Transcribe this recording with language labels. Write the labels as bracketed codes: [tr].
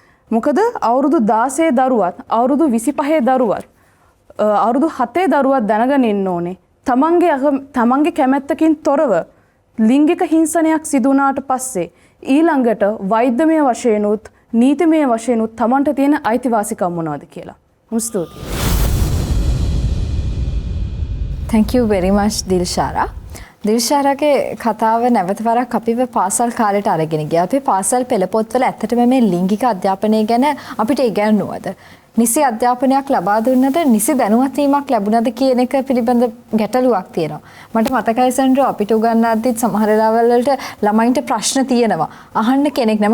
[si] මොකද අවුරුදු 16 දරුවත් අවුරුදු 25 දරුවත් අවුරුදු 7 දරුවත් දැනගෙන ඉන්න ඕනේ. තමන්ගේ කැමැත්තකින් තොරව ලිංගික හිංසනයක් සිදු වුණාට පස්සේ ඊළඟට වෛද්‍යමය වශයෙන් උත් නීතිමය වශයෙන් උත් තමන්ට තියෙන අයිතිවාසිකම් මොනවද කියලා. ස්තුතියි. [en] Thank you very much Dilshara. [si] දිල්ෂාරාගේ කතාව නැවත වරක් අපිව පාසල් කාලයට අරගෙන ගියා. අපි පාසල් පෙළ පොත්වල ඇත්තටම මේ ලිංගික අධ්‍යාපනය ගැන අපිට ඉගැන්වුවද? නිසි අධ්‍යාපනයක් ලබා දුන්නද? නිසි දැනුවත් වීමක් ලැබුණද කියන එක පිළිබඳ ගැටලුවක් තියෙනවා. මට මතකයි සෙන්ඩ්‍රෝ අපිට උගන්වද්දිත් සමහර වෙලාවල් වලට ළමයින්ට ප්‍රශ්න තියෙනවා. අහන්න කෙනෙක් නැහැ.